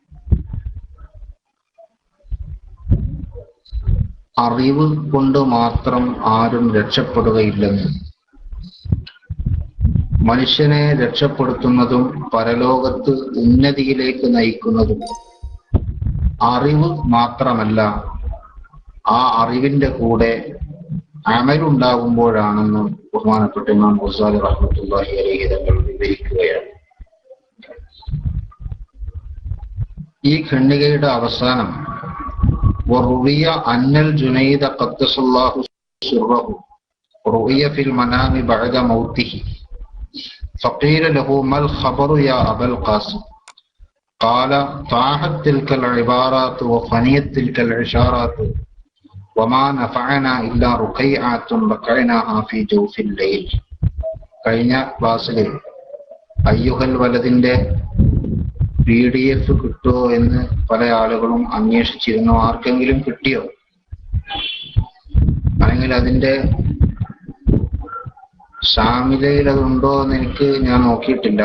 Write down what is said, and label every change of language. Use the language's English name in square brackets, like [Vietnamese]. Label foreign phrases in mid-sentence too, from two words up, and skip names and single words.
[Malayalam] അറിവ് കൊണ്ട് മാത്രം ആരും രക്ഷപ്പെടുകയില്ലെന്ന്, മനുഷ്യനെ രക്ഷപ്പെടുത്തുന്നതും പരലോകത്ത് ഉന്നതിയിലേക്ക് നയിക്കുന്നതും അറിവ് മാത്രമല്ല, ആ അറിവിന്റെ കൂടെ അമലുണ്ടാകുമ്പോഴാണെന്ന് ബഹുമാനപ്പെട്ട ഇമാം ഗസാലി [Arabic] رحمة الله عليه [Malayalam] തങ്ങൾ വിവരിക്കുകയാണ്. ഈ ഖണ്ഡികയുടെ അവസാനം [Arabic] وروي أن الجنيد قدس الله سره رئي في المنام بعد موته فقيل له ما الخبر يا أبا القاسم؟ قال طاحت تلك العبارات وفنيت تلك العشارات وما نفعنا إلا رقيعات ركعناها في جوف الليل. [Malayalam] കഴിഞ്ഞ ക്ലാസ്സിൽ അയ്യുഹൽ വലദിന്റെ PDF കിട്ടുമോ എന്ന് പല ആളുകളും അന്വേഷിച്ചിരുന്നു. ആർക്കെങ്കിലും കിട്ടിയോ? അല്ലെങ്കിൽ അതിന്റെ ഷാമിലയിൽ അതുണ്ടോ എന്ന് ഞാൻ നോക്കിയിട്ടില്ല.